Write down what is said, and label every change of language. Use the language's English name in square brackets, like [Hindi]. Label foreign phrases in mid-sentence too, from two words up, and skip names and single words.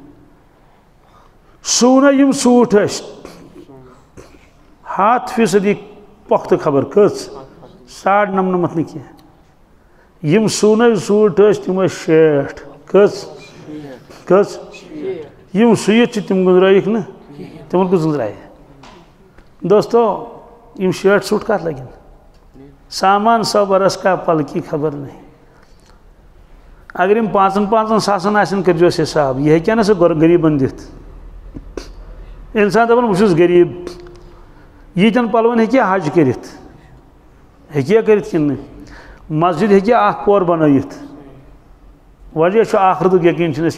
[Kashmiri] سُوٗنا یِم سوٗٹ ٲسۍ 100% پۄختہٕ خبر کٔژ 99.5 نہٕ کینٛہہ یِم سوٗنٲے سوٗٹ ٲسۍ تِم ٲسۍ 60 کٔژ یِم سُوِتھ چھِ تِم گُزرٲیِکھ نہٕ تِمن کُس گُزرایہِ دوستو یِم 60 سوٗٹ کَتھ لَگن [Urdu] سامان 100 برس کا پل کی خبر نہیں [Kashmiri] اگر یِم 5 ساسن آسن کٔرۍزیوس حساب یہِ ہیٚکہِ نہٕ سُہ غریٖبن دِتھ اِنسان دَپان بہٕ چھُس غریٖب ییٖتٮ۪ن پَلوَن ہیٚکہِ حج کٔرِتھ ہیٚکہِ کٔرِتھ کِنہٕ نہٕ مسجد ہیٚکہِ اکھ پور بنٲیِتھ وجہ چھُ آخرتُک یقیٖن چھُنہٕ